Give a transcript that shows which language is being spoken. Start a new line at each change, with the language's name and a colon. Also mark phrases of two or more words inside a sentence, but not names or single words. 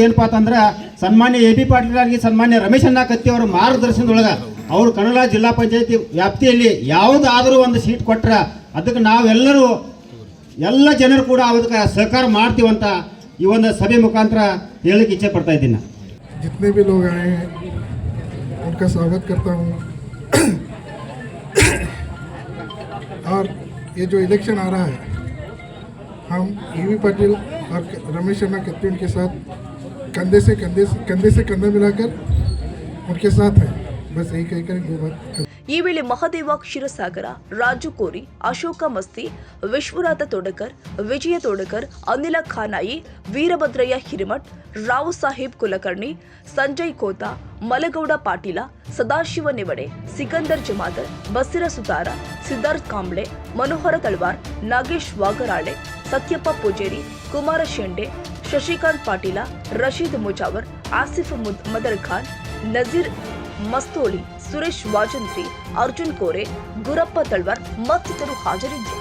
Kannada: ಏನಪ್ಪಾ ಅಂತಂದ್ರೆ ಸನ್ಮಾನ್ಯ ಎಬಿ ಪಾಟೀಲ್ ಅವರಿಗೆ ಸನ್ಮಾನ್ಯ ರಮೇಶ್ ಅಣ್ಣ ಕತ್ತಿಯವರ ಮಾರ್ಗದರ್ಶನದೊಳಗೆ ಅವರು ಕನ್ನಡ ಜಿಲ್ಲಾ ಪಂಚಾಯತಿ ವ್ಯಾಪ್ತಿಯಲ್ಲಿ ಯಾವುದಾದರೂ ಒಂದು ಸೀಟ್ ಕೊಟ್ಟರೆ ಅದಕ್ಕೆ ನಾವೆಲ್ಲರೂ ಎಲ್ಲ ಜನರು ಕೂಡ ಅದಕ್ಕೆ ಸಹಕಾರ ಮಾಡ್ತೀವಂತ ಈ ಒಂದು ಸಭೆ ಮುಖಾಂತರ ಹೇಳಕ್ಕೆ ಇಚ್ಛೆ ಪಡ್ತಾ ಇದ್ದೀನಿ.
Hindi: जितने भी लोग आए हैं उनका स्वागत करता हूँ. और ये जो इलेक्शन आ रहा है, हम एबी पाटिल और रमेश अण्णा कत्ती उनके साथ कंधे से कंधा मिलाकर उनके साथ हैं. बस यही कहकर दो बात.
Kannada: ಈ ವೇಳೆ ಮಹದೇವ ಕ್ಷೀರಸಾಗರ, ರಾಜು ಕೋರಿ, ಅಶೋಕ ಮಸ್ತಿ, ವಿಶ್ವನಾಥ ತೋಡಕರ್, ವಿಜಯ ತೋಡಕರ್, ಅನಿಲ ಖಾನಾಯಿ, ವೀರಭದ್ರಯ್ಯ ಹಿರೇಮಠ್, ರಾವ್ ಸಾಹೇಬ್ ಕುಲಕರ್ಣಿ, ಸಂಜಯ್ ಕೋತಾ, ಮಲಗೌಡ ಪಾಟೀಲ, ಸದಾಶಿವ ನೆವಡೆ, ಸಿಕಂದರ್ ಜಮಾದರ್, ಬಸಿರ ಸುತಾರ, ಸಿದ್ಧಾರ್ಥ್ ಕಾಂಬ್ಳೆ, ಮನೋಹರ ತಳವಾರ್, ನಾಗೇಶ್ ವಾಗರಾಳೆ, ಸತ್ಯಪ್ಪ ಪೂಜೇರಿ, ಕುಮಾರ ಶೆಂಡೆ, ಶಶಿಕಾಂತ್ ಪಾಟೀಲ, ರಶೀದ್ ಮುಜಾವರ್, ಆಸಿಫ್ ಮದರ್ ಖಾನ್, ನಜೀರ್ ಮಸ್ತೋಳಿ, ಸುರೇಶ್ ವಾಜಂತ್ರಿ, ಅರ್ಜುನ್ ಕೋರೆ, ಗುರಪ್ಪ ತಳ್ವಾರ್ ಮತ್ತಿತರರು ಹಾಜರಿದ್ದರು.